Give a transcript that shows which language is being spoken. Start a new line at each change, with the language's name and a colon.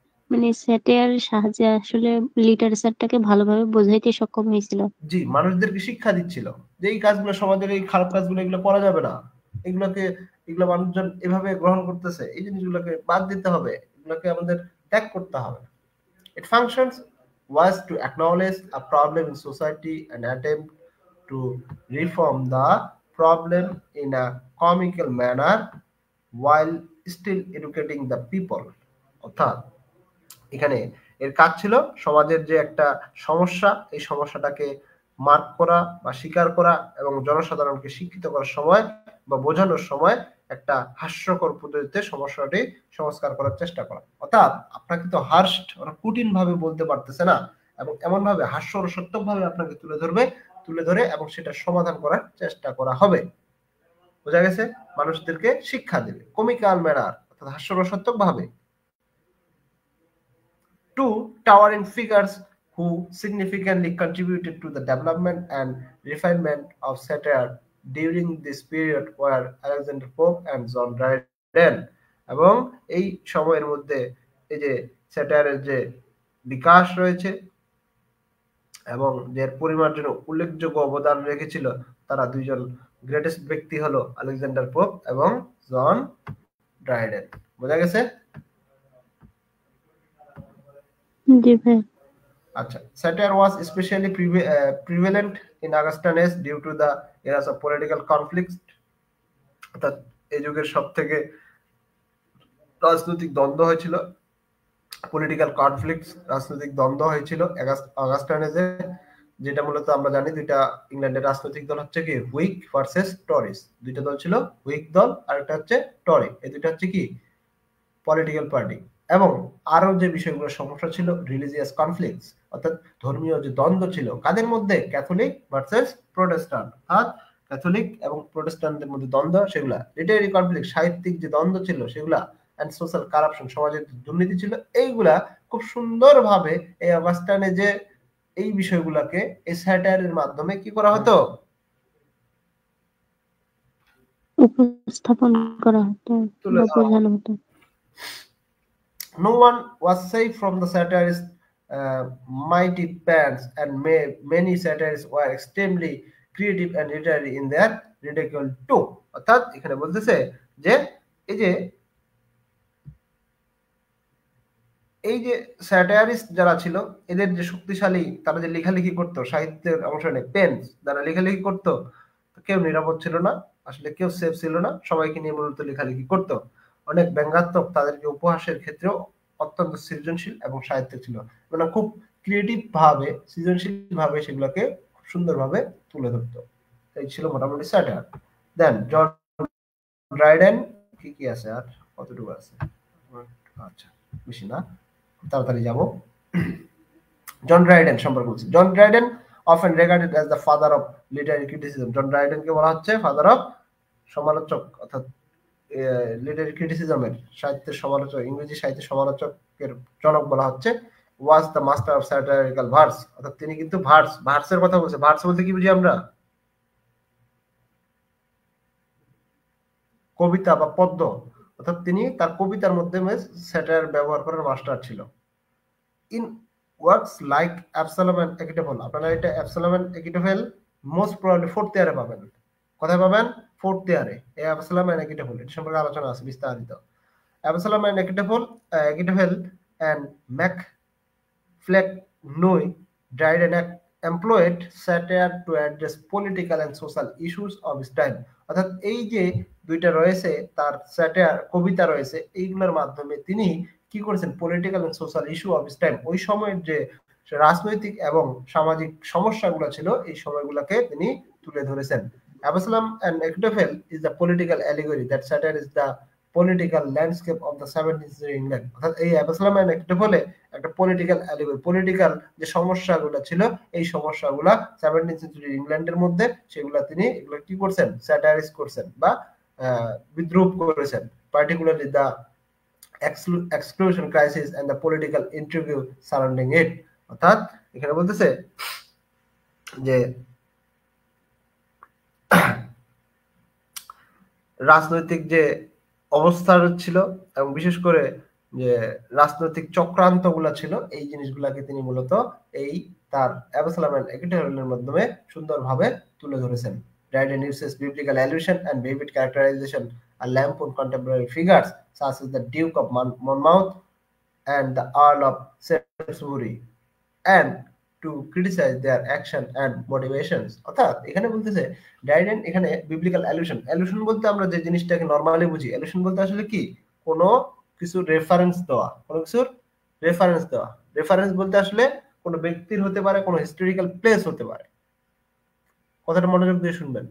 Bangla: মানে স্যাটায়ারের সাহায্যে আসলে লিটারেচারটাকে ভালোভাবে বোঝাইতে সক্ষম হয়েছিল। জি, মানুষদেরকে শিক্ষা দিচ্ছিল যে এই কাজগুলো, সমাজের এই খারাপ কাজগুলো, এগুলো করা যাবে না, এগুলোকে এগুলো মানুষজন এভাবে গ্রহণ করতেছে, এই জিনিসগুলোকে বাদ দিতে হবে, এগুলোকে আমাদের ত্যাগ করতে হবে।
English: It functions was to acknowledge a problem in society and attempt to reform the problem in a comical manner while still educating the people.
Bangla: অর্থাৎ এখানে এর কাজ ছিল সমাজের যে একটা সমস্যা, এই সমস্যাটাকে মার্ক করা বা স্বীকার করা এবং জনসাধারণকে শিক্ষিত করার সময় বা বোঝানোর সময় একটা হাস্যকর পদ্ধতিতে সমস্যাটি সংস্কার করার চেষ্টা করা। অর্থাৎ আপনাকে তো হার্স্ট ওরা কঠিন ভাবে বলতে পারতেছে না, এবং এমন ভাবে হাস্যরসাত্মক ভাবে আপনাকে তুলে ধরে এবং সেটা সমাধান করার চেষ্টা করা হবে। বোঝা গেছে? মানুষদেরকে শিক্ষা দেবে কমিক্যাল ম্যানার, অর্থাৎ হাস্যরসাত্মক ভাবে।
English: Two towering figures who significantly contributed to the development and refinement of satire during this period were Alexander Pope and John Dryden.
Bangla: এবং এই সময়ের মধ্যে এই যে স্যাটায়ারের যে বিকাশ রয়েছে এবং যার পরিমার্জনে উল্লেখযোগ্য অবদান রেখেছিল তারা দুইজন গ্রেটেস্ট ব্যক্তি হলো আলেকজান্ডার পোপ এবং জন ড্রাইডেন। বোঝা গেছে? জি ভাই।
English: আচ্ছা, satire was especially prevalent in Augustan age due to the eras of political conflicts.
Bangla: অর্থাৎ এই যুগের সবথেকে রাজনৈতিক দ্বন্দ্ব হয়েছিল, পলিটিক্যাল কনফ্লিক্টস, রাজনৈতিক দ্বন্দ্ব হয়েছিল অগাস্টান এজে, যেটা মূলত আমরা জানি দুইটা ইংল্যান্ডের রাজনৈতিক দল হচ্ছে কি হুইগ ভার্সেস টরিস। দুইটা দল ছিল, হুইগ দল আর একটা হচ্ছে টরি। এই দুইটা হচ্ছে কি পলিটিক্যাল পার্টি। এবং আরো যে বিষয়গুলো সমস্যা ছিল রিলিজিয়াস কনফ্লিক্টস, অর্থাৎ ধর্মীয় যে দ্বন্দ্ব ছিল কাদের মধ্যে, ক্যাথলিক ভার্সেস প্রোটেস্ট্যান্ট, অর্থাৎ ক্যাথলিক এবং প্রোটেস্ট্যান্টদের মধ্যে দ্বন্দ্ব সেগুলা, লিটারি কনফ্লিক্ট সাহিত্যিক যে দ্বন্দ্ব ছিল সেগুলা,
English: and social corruption
Bangla: সমাজের দুর্নীতি ছিল, এইগুলা খুব সুন্দরভাবে এই অগাস্টানে যে এই বিষয়গুলোকে এই স্যাটায়ারের মাধ্যমে কি করা হতো, উপস্থাপন করা হতো, বোঝানো হতো।
English: No one was safe from the satirist's mighty pens, and many satirists were extremely creative and literary in their ridicule too.
Bangla: অর্থাৎ এখানে বলতেছে যে এই যে স্যাটায়ারিস্ট যারা ছিল এদের যে শক্তিশালী, তারা যে লেখালেখি করতো সাহিত্যের অংশে পেন যারা লেখালেখি করতো, কেউ নিরাপদ ছিল না, আসলে কেউ সেফ ছিল না, সবাইকে নিয়ে মূলত লেখালেখি করতো। অনেক ব্যঙ্গাত্মক, তাদেরকে উপহাসের ক্ষেত্রেও অত্যন্ত সৃজনশীল এবং সাহিত্য ছিল, মানে খুব ক্রিয়েটিভ ভাবে সৃজনশীল ভাবে সেগুলোকে খুব সুন্দরভাবে তুলে ধরতো। এই ছিল মোটামুটি স্যাটায়ার। দেন জন ড্রাইডেন কি আছে, আর কতটুকু আছে, আচ্ছা বেশি না, তাড়াতাড়ি যাব। জন ড্রাইডেন সম্পর্কে বলছি।
English: John Dryden often regarded as the father of literary criticism.
Bangla: জন ড্রাইডেনকে বলা হচ্ছে ফাদার অফ সমালোচক, অর্থাৎ লিটারি ক্রিটিসিজমের, সাহিত্যের সমালোচক, ইংরেজি সাহিত্যের সমালোচকের জনক বলা হচ্ছে।
English: was the master of satirical verse,
Bangla: অর্থাৎ তিনি কিন্তু ভার্সের কথা বলছে। ভার্স বলতে কি বুঝি আমরা? কবিতা বা পদ্য, অর্থাৎ তিনি তার কবিতার মধ্যে স্যাটায়ার ব্যবহার করার মাস্টার ছিল।
English: in works like
Bangla: অ্যাবসালম এন্ড একিটোফেল, আপনারা এটা অ্যাবসালম এন্ড একিটোফেল
English: most probably
Bangla: ফোর্থ ইয়ারে পাবেন। কোথায় পাবেন? ফোর্থ ইয়ারে। এই অ্যাবসালম এন্ড একিটোফেল এটা সম্পর্কে আলোচনা আছে বিস্তারিত।
English: Absalom and Achitophel and MacFlecknoe Dryden employed satire to address political and social issues of his time.
Bangla: অর্থাৎ এই যে দুইটা রয়েছে তার স্যাটায়ার কবিতা রয়েছে, এইগুলোর মাধ্যমে তিনি কি করেছেন,
English: political and social issue of his time,
Bangla: ওই সময়ের যে রাজনৈতিক এবং সামাজিক সমস্যাগুলো ছিল এই সময়গুলোকে তিনি তুলে ধরেছেন।
English: Absalom and Achitophel is the political allegory that satire is the political landscape of the 17th century England.
Bangla: অর্থাৎ এই Absalom and Achitophel একটা পলিটিক্যাল অ্যালিগরি, পলিটিক্যাল যে সমস্যাগুলো ছিল এই সমস্যাগুলো 17th century ইংল্যান্ডের মধ্যে সেগুলো তিনি এগুলো কি করছেন, স্যাটায়ারাইজ করছেন বা বিদ্রুপ করেছেন,
English: Particularly the exclusion crisis and the political intrigue surrounding it.
Bangla: অর্থাৎ এখানে বলতেছে যে রাজনৈতিক যে অবস্থা ছিল এবং বিশেষ করে যে রাজনৈতিক চক্রান্ত গুলা ছিল এই জিনিসগুলাকে তিনি মূলত এই তার অ্যাবসালম এন্ড একিটোফেলের মাধ্যমে সুন্দরভাবে তুলে ধরেছেন।
English: Dryden uses biblical allusion and vivid characterization and lampoon contemporary figures such as the Duke of Monmouth and the Earl of Salisbury and to criticize their action and motivations.
Bangla: অর্থাৎ এখানে বলতেছে ডাইডেন এখানে বিবলিক্যাল অ্যালুশন বলতে আমরা যে জিনিসটাকে নরমালি বুঝি, অ্যালুশন বলতে আসলে কি কোনো কিছু রেফারেন্স দেওয়া, কোনো কিছুর রেফারেন্স দেওয়া। রেফারেন্স বলতে আসলে কোনো ব্যক্তির হতে পারে, কোনো হিস্টোরিক্যাল প্লেস হতে পারে। কথাটা মনোযোগ দিয়ে শুনবেন।